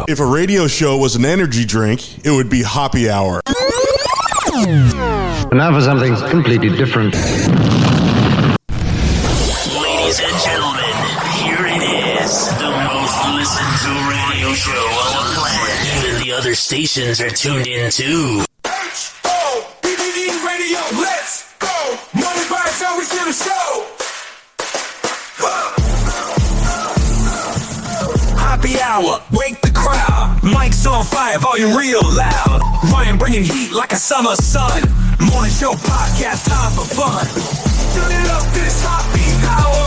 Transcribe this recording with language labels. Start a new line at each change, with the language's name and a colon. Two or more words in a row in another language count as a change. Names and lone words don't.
English: If a radio show was an energy drink, it would be Hoppe Hour. And now for something completely different. Ladies and gentlemen, here it is. The most listened to radio show on the planet. Even the other stations are tuned in too. H-O-P-P-E radio, let's go. Money by itself, we still the show. Hoppe Hour, wake the crowd. Mic's on fire, volume real loud. Ryan bringing heat like a summer sun. Morning show podcast, time for fun. Turn it up, this Hoppe Hour.